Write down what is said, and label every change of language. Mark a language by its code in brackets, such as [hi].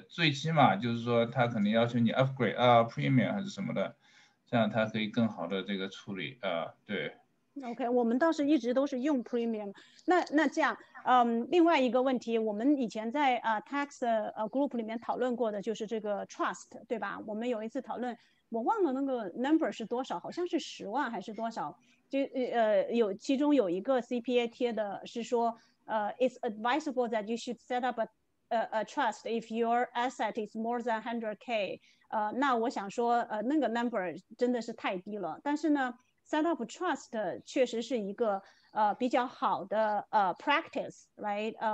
[zh] 最起码就是说他可能要求你 upgrade premium 还是什么的，这样他可以更好的这个处理对。 OK， 我们倒是一直都是用 premium。那这样，另外一个问题，我们以前在tax group 里面讨论过的就是这个 trust， 对吧？我们有一次讨论，我忘了那个 number 是多少，好像是10万还是多少？就其中有一个 CPA 贴的是说， [en] it's advisable that you should set up a trust if your asset is more than 100K。 [zh] 那我想说，那个 number 真的是太低了，但是呢。 [en] Set up trust [zh] 确实是一个比较好的practice, [en] right?